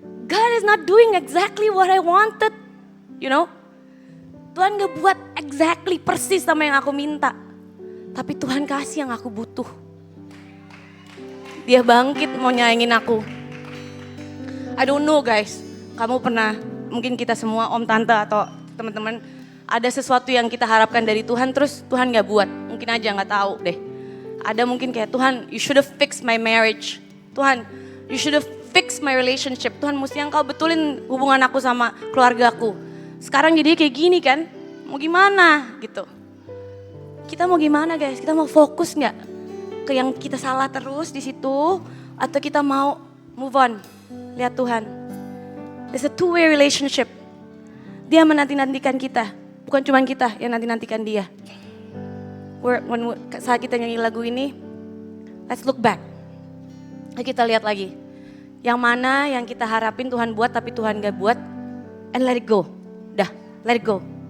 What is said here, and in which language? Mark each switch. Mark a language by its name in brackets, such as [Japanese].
[English] God is not doing exactly what I wanted. You know? [Indonesian] Tuhan gak buat exactly persis sama yang aku minta. Tapi Tuhan kasih yang aku butuh. Dia bangkit mau nyayangin aku. [English] I don't know guys. [Indonesian] Kamu pernah, mungkin kita semua om tante atau teman-teman, ada sesuatu yang kita harapkan dari Tuhan terus Tuhan gak buat. Mungkin aja gak tahu deh. Ada mungkin kayak Tuhan, [English] you should have fixed my marriage. [Indonesian] Tuhan, [English] you should have fixed my relationship. [Indonesian] Tuhan mesti engkau betulin hubungan aku sama keluargaku. Sekarang jadi kayak gini kan, mau gimana gitu. Kita mau gimana guys? Kita mau fokus nggak ke yang kita salah terus di situ, atau kita mau move on, lihat Tuhan. [English] It's a two-way relationship. [Indonesian] Dia menanti-nantikan kita, bukan cuma kita yang nanti-nantikan dia. Saat kita nyanyi lagu ini, [English] let's look back. [Indonesian] Kita lihat lagi, yang mana yang kita harapin Tuhan buat tapi Tuhan gak buat, [English] and let it go. [Indonesian] Dah, [English] let it go.